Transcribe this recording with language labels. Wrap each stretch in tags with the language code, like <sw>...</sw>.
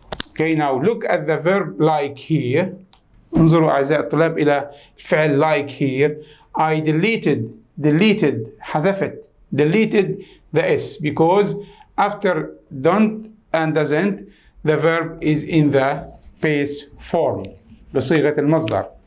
<en>Okay, now look at the verb like here.</en> <ar>انظروا أعزائي الطلاب إلى فعل</ar> <en>like here. I deleted حذفت deleted the S because after don't and doesn't the verb is in the base form</en> <ar>بصيغة المصدر.</ar>